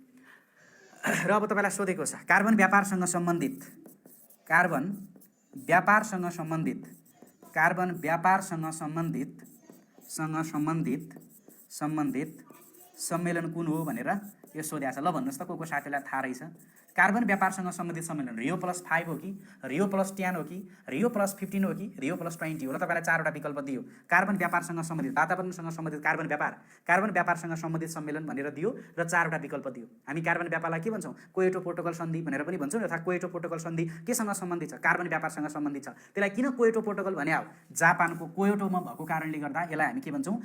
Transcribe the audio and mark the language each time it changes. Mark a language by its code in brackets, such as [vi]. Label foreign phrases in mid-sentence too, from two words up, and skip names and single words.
[ne] र अब तपाईँलाई सोधेको छ कार्बन व्यापारसँग सम्बन्धित, कार्बन व्यापारसँग सम्बन्धित सम्मेलन कुन हो भनेर यो सोधेको छ। ल भन्नुहोस् त को साथीलाई थाहा रहेछ? कार्बन व्यापारसँग सम्बन्धित सम्मेलन रियो प्लस 5 हो कि, रियो प्लस 10 हो कि, रियो प्लस 15 हो कि, रियो प्लस 20 हो? र तपाईँलाई 4वटा विकल्प दियो। कार्बन व्यापारसँग सम्बन्धित, वातावरणसँग सम्बन्धित कार्बन व्यापारसँग सम्बन्धित सम्मेलन भनेर दियो र 4वटा विकल्प दियो। हामी कार्बन व्यापारलाई के भन्छौँ? कोयोटो प्रोटोकल सन्धि भनेर पनि भन्छौँ। अर्थात् कोयोटो प्रोटोकल सन्धि केसँग सम्बन्धित छ? कार्बन व्यापारसँग सम्बन्धित छ। त्यसलाई किन कोयोटो प्रोटोकल भने हो? जापानको कोयोटोमा भएको कारणले गर्दा यसलाई हामी के भन्छौँ?